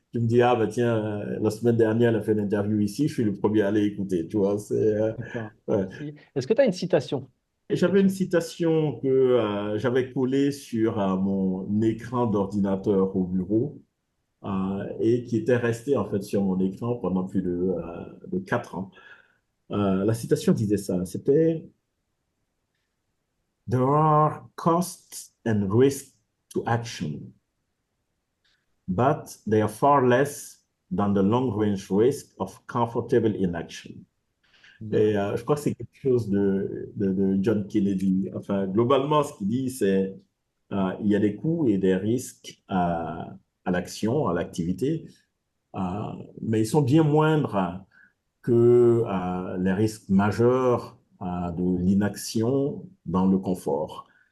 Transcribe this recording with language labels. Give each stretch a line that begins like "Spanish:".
French: Tu me dis ah bah tiens la semaine dernière elle a fait une interview ici, je suis le premier à aller écouter, tu vois c'est D'accord. ouais. Merci. Est-ce que tu as une citation? Et j'avais une citation que j'avais collée sur mon écran d'ordinateur au bureau et qui était restée en fait sur mon écran pendant plus de 4 ans. La citation disait ça, c'était
English: There are costs and risks to action, but they are far less than the long-range risk of comfortable inaction.
French: Et je crois que c'est quelque chose de John Kennedy. Enfin, globalement, ce qu'il dit, c'est il y a des coûts et des risques à l'action, à l'activité, euh, mais ils sont bien moindres que les risques majeurs de l'inaction dans le confort.